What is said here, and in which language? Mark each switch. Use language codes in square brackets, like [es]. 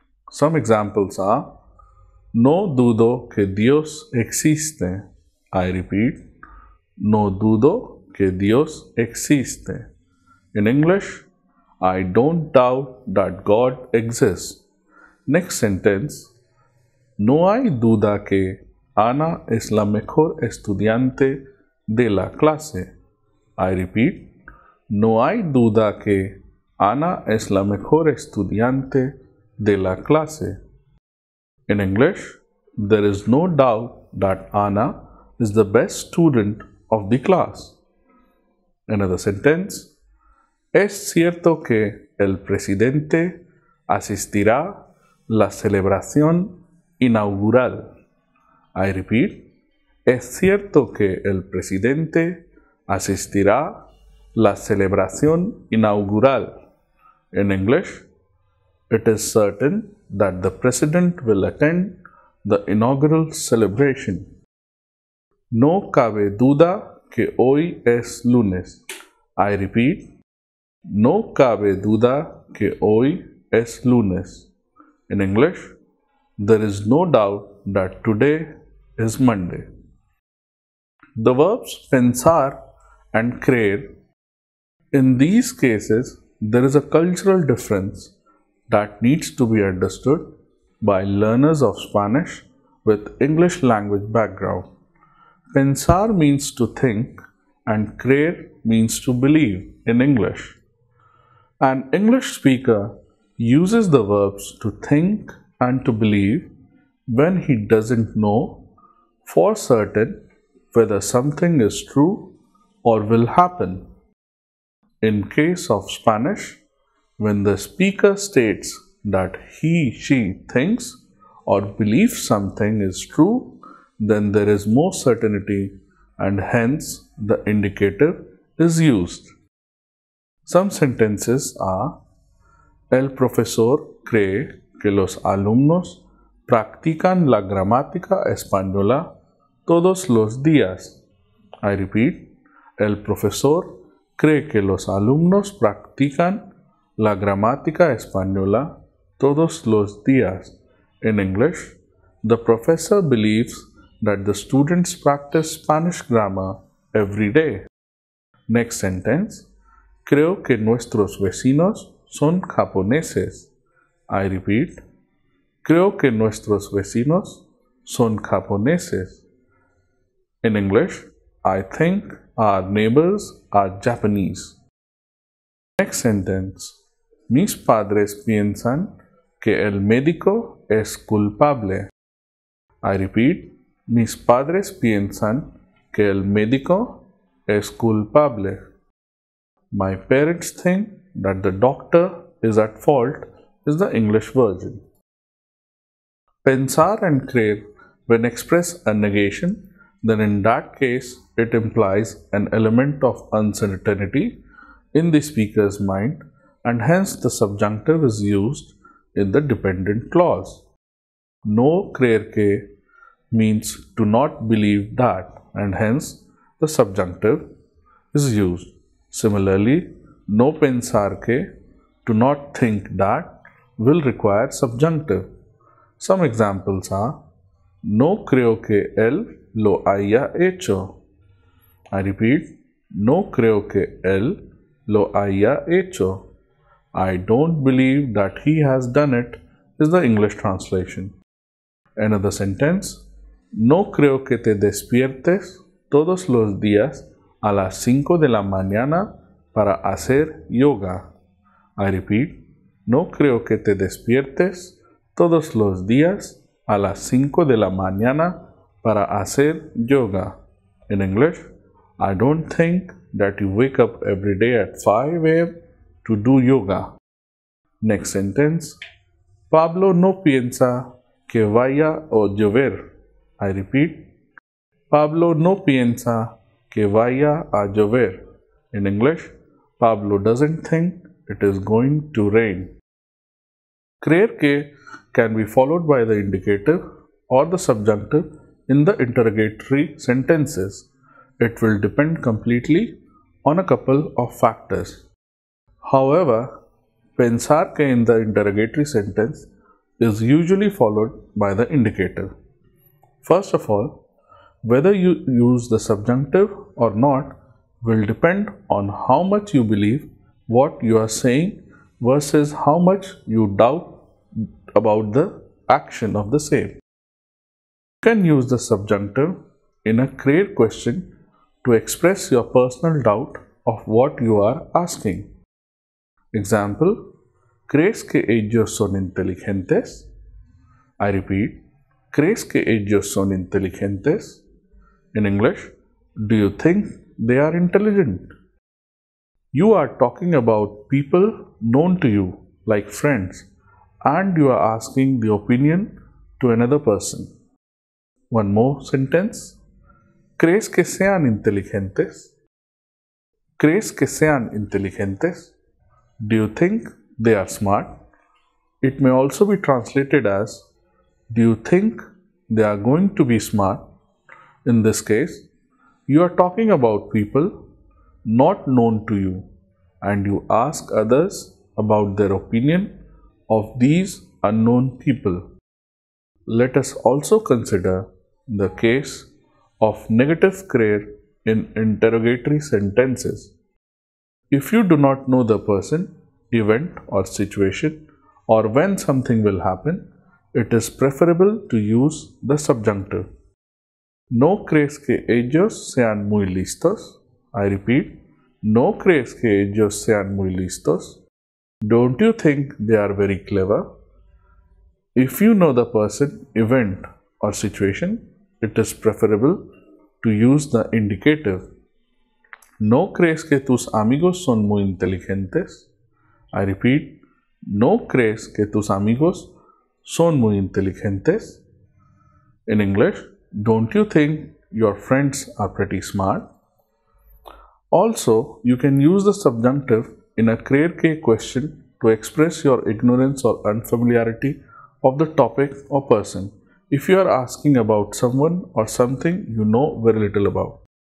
[en] Some examples are: [es] no dudo que Dios existe. [en] I repeat, [es] no dudo que Dios existe. [en] In English, I don't doubt that God exists. Next sentence: [es] no hay duda que Ana es la mejor estudiante de la clase. [en] I repeat, [es] no hay duda que Ana es la mejor estudiante de la clase. [en] In English, there is no doubt that Ana is the best student of the class. Another sentence: [es] es cierto que el presidente asistirá a la celebración inaugural. [en] I repeat, [es] es cierto que el presidente asistirá a la celebración inaugural. [en] In English, it is certain that the president will attend the inaugural celebration. [es] No cabe duda que hoy es lunes. [en] I repeat, [es] no cabe duda que hoy es lunes. [en] In English, there is no doubt that today is Monday. The verbs pensar and creer. In these cases, there is a cultural difference that needs to be understood by learners of Spanish with English language background. Pensar means to think and creer means to believe in English. An English speaker uses the verbs to think and to believe when he doesn't know for certain whether something is true or will happen. In case of Spanish, when the speaker states that she thinks or believes something is true, then there is more certainty and hence the indicative is used. Some sentences are: [es] el profesor cree que los alumnos practican la gramática española todos los días. [en] I repeat, [es] el profesor cree que los alumnos practican la gramática española todos los días. [en] In English, the professor believes that the students practice Spanish grammar every day. Next sentence: [es] creo que nuestros vecinos son japoneses. [en] I repeat, [es] creo que nuestros vecinos son japoneses. [en] In English, I think our neighbors are Japanese. Next sentence: [es] mis padres piensan que el médico es culpable. [en] I repeat, [es] mis padres piensan que el médico es culpable. [en] My parents think that the doctor is at fault is the English version. Pensar and creer, when express a negation, then in that case it implies an element of uncertainty in the speaker's mind and hence the subjunctive is used in the dependent clause. [es] No creer que [en] means to not believe that and hence the subjunctive is used. Similarly, [es] no pensar que, [en] to not think that, will require subjunctive. Some examples are: [es] no creo que él lo haya hecho. [en] I repeat, [es] no creo que él lo haya hecho. [en] I don't believe that he has done it is the English translation. Another sentence: [es] no creo que te despiertes todos los días a las 5 de la mañana para hacer yoga. [en] I repeat, [es] no creo que te despiertes todos los días a las 5 de la mañana para hacer yoga. [en] In English, I don't think that you wake up every day at 5 a.m. to do yoga. Next sentence: [es] Pablo no piensa que vaya a llover. [en] I repeat, [es] Pablo no piensa que vaya a llover. [en] In English, Pablo doesn't think it is going to rain. [es] Creer que [en] can be followed by the indicative or the subjunctive in the interrogatory sentences. It will depend completely on a couple of factors. However, [es] pensar que [en] in the interrogatory sentence is usually followed by the indicative. First of all, whether you use the subjunctive or not will depend on how much you believe what you are saying versus how much you doubt about the action of the same. You can use the subjunctive in a create question to express your personal doubt of what you are asking. Example, [es] ¿crees que ellos son inteligentes? [en] I repeat, [es] ¿crees que ellos son inteligentes? [en] In English, do you think they are intelligent? You are talking about people known to you, like friends, and you are asking the opinion to another person. One more sentence. [es] ¿Crees que sean inteligentes? ¿Crees que sean inteligentes? [en] Do you think they are smart? It may also be translated as, do you think they are going to be smart? In this case, you are talking about people not known to you and you ask others about their opinion of these unknown people. Let us also consider the case of negative creer in interrogatory sentences. If you do not know the person, event or situation or when something will happen, it is preferable to use the subjunctive. [es] ¿No crees que ellos sean muy listos? [en] I repeat, [es] ¿no crees que ellos sean muy listos? [en] Don't you think they are very clever? If you know the person, event or situation, it is preferable to use the indicative. [es] ¿No crees que tus amigos son muy inteligentes? [en] I repeat, [es] ¿no crees que tus amigos son muy inteligentes? [en] In English, don't you think your friends are pretty smart? Also, you can use the subjunctive in a [es] creer que [en] question to express your ignorance or unfamiliarity of the topic or person if you are asking about someone or something you know very little about.